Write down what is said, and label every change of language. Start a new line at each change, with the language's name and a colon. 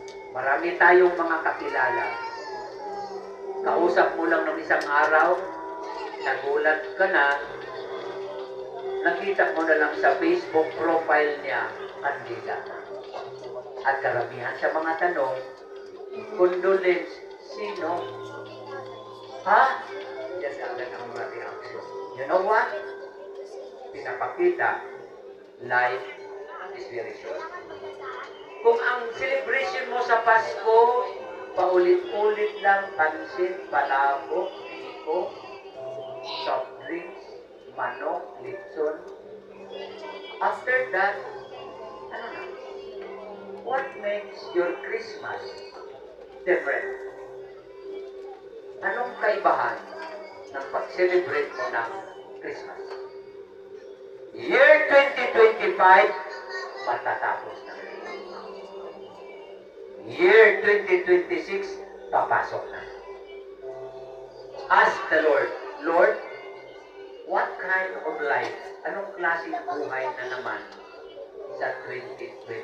Filipino: Marami tayong mga kakilala. Kausap mo lang ng isang araw, nagulat ka na, nakita mo na lang sa Facebook profile niya, kandila. At karamihan sa mga tanong, condolence, sino? Ha? Yan agad ang mga reaction.
English: You know what?
Filipino: Pinapakita,
English: life is very short.
Filipino: Kung ang celebration mo sa Pasko, paulit-ulit lang, pansit, palabok, piko, soft drinks, manok, litson.
English: After that,
Filipino: ano na?
English: What makes your Christmas different?
Filipino: Anong kaibahan ng pag-celebrate mo ng Christmas? Year 2025, matatapos na. Year 2026, papasok na.
English: Ask the Lord, Lord, what kind of life,
Filipino: anong klaseng buhay na naman sa 2026?